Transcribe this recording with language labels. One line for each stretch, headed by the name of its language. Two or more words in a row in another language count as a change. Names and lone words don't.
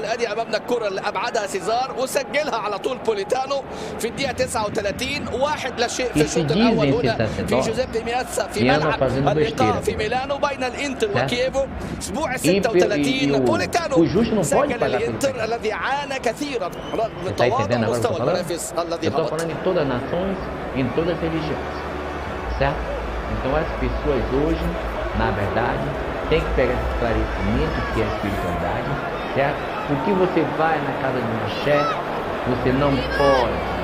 Arabic: ادي امامنا الكره اللي ابعدها سيزار وسجلها على طول بوليتانو في الدقيقه 39. 1-0 في الشوط الاول هنا في جوزيبي مياتسا في ملعب اللقاء في ميلانو بين الانتر وكييفو. اسبوع 36 بوليتانو سجل الانتر الذي عانى كثيرا رغم تواضع مستوى المنافس الذي هبط.
Portuguese: Então as pessoas hoje, na verdade, tem que pegar esse esclarecimento que é a espiritualidade, certo? Porque você vai na casa de uma chefe, você não pode